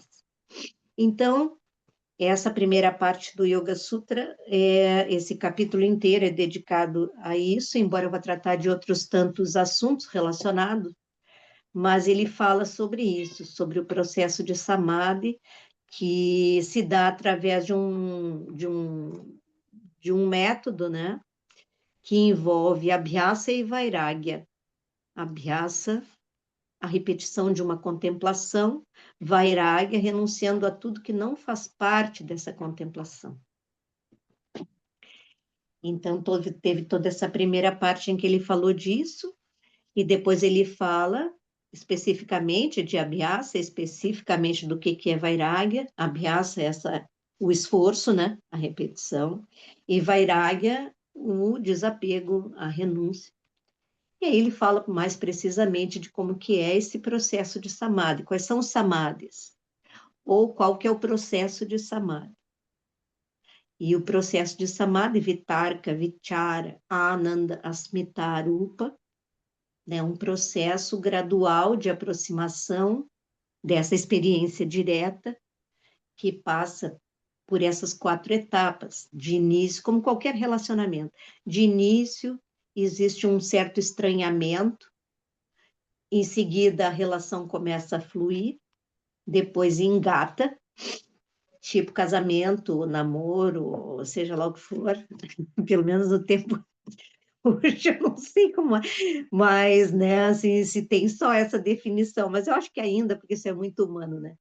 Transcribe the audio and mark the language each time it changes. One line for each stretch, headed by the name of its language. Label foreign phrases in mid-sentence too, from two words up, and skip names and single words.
Portuguese: Então, essa primeira parte do Yoga Sutra, esse capítulo inteiro é dedicado a isso, embora eu vá tratar de outros tantos assuntos relacionados, mas ele fala sobre isso, sobre o processo de samadhi, que se dá através de um método, né, que envolve abhyasa e vairagya. Abhyasa, a repetição de uma contemplação, vairagya, renunciando a tudo que não faz parte dessa contemplação. Então, teve toda essa primeira parte em que ele falou disso, e depois ele fala especificamente de abhyasa, especificamente do que é vairagya. Abhyasa é essa o esforço, né? A repetição. E Vairagya, o desapego, a renúncia. E aí ele fala mais precisamente de como que é esse processo de samadhi, quais são os samadhis, ou qual que é o processo de samadhi. E o processo de samadhi,
Sanskrit: वितर्क विचार आनन्द अस्मिता रूप,
Portuguese: né, um processo gradual de aproximação dessa experiência direta que passa por essas 4 etapas. De início, como qualquer relacionamento, de início existe um certo estranhamento, em seguida a relação começa a fluir, depois engata, tipo casamento, namoro, seja lá o que for, pelo menos no tempo hoje eu não sei como é, mas, né, assim, se tem só essa definição, mas eu acho que ainda, porque isso é muito humano, né?